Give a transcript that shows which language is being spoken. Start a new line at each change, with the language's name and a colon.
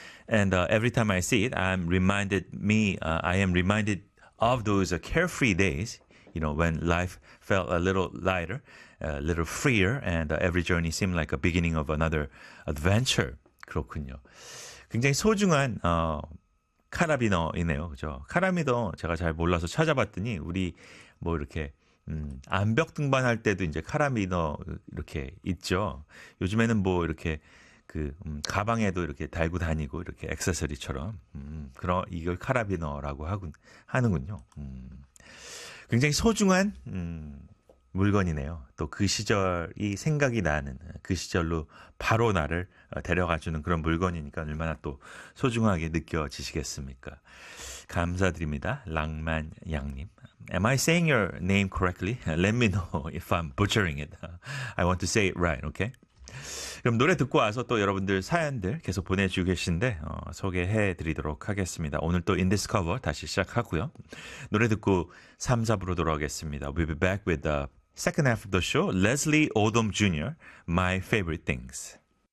English: And every time I see it, I am reminded of those carefree days, you know, when life felt a little lighter, a little freer, and every journey seemed like a beginning of another adventure.
Korean: 그렇군요. 굉장히 소중한 카라비너이네요. 그죠? 카라비너 제가 잘 몰라서 찾아봤더니 우리 뭐 이렇게 암벽 등반할 때도 이제 카라비너 이렇게 있죠. 요즘에는 뭐 이렇게 그 가방에도 이렇게 달고 다니고 이렇게 액세서리처럼 그런 이걸 카라비너라고 하는군요. 굉장히 소중한 물건이네요. 또 그 시절이 생각이 나는 그 시절로 바로 나를 데려가주는 그런 물건이니까 얼마나 또 소중하게 느껴지시겠습니까? 감사드립니다. 랑만 양님.
English: Am I saying your name correctly? Let me know if I'm butchering it. I want to say it right, okay?
Korean: 그럼 노래 듣고 와서 또 여러분들 사연들 계속 보내주고 계신데 소개해 드리도록 하겠습니다. 오늘 또 In This Cover 다시 시작하고요. 노래 듣고 3, 4부로 돌아오겠습니다.
English: We'll be back with the second half of the show. Leslie Odom Jr., My Favorite Things.